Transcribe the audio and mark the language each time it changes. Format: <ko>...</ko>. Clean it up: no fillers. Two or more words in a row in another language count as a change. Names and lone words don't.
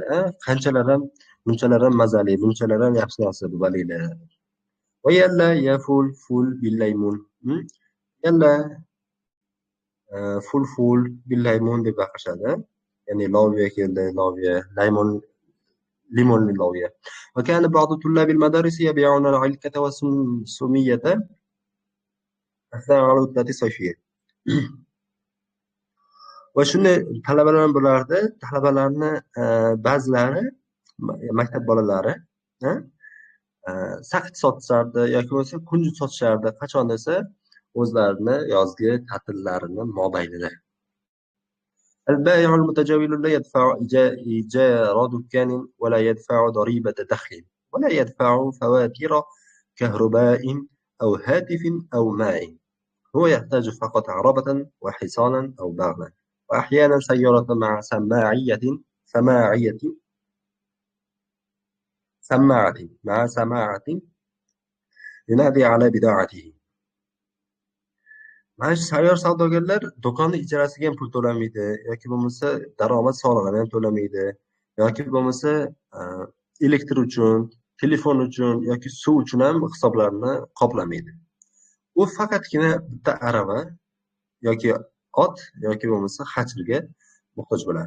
<uz>Qanchalar ham, bunchalar ham mazali, bunchalar ham yaxshi narsa bu balila.</uz> <ar>و يلا يا فول بالليمون. يلا فول بالليمون</ar> <uz>deb baqirishadi. Ya'ni loviya keldi, loviya, limonli loviya.</uz> <ar>وكان بعض طلاب المدارس يبيعون العلكة والسمية أثناء العطلة الصيفية.</ar> <uz>Va shunday talabalar ham bo'lardi. Talabalarni ba'zilari, maktab bolalari, saqich sotishardi yoki bo'lmasa kunjut sotishardi. Qachon desa, o'zlarini yozgi ta'tillarini mobaynida.</uz> <ar>البائع المتجول لا يدفع إيجار دكان ولا يدفع ضريبة دخل ولا يدفع فواتير كهرباء أو هاتف أو ماء. هو يحتاج فقط عربة وحصانا أو بغلا وأحيانا سيارة مع سماعة ينادي على بضاعته.</ar> <uz>Mana shu sayyor savdogarlar do'konni ijarasiga ham pul to'lamaydi yoki bo'lmasa daromad solig'ini ham to'lamaydi yoki bo'lmasa elektr uchun, telefon uchun yoki suv uchun ham hisoblarini qoplamaydi. U faqatgina bitta arava yoki ot yoki bo'lmasa xachirga muhtoj bo'ladi.</uz>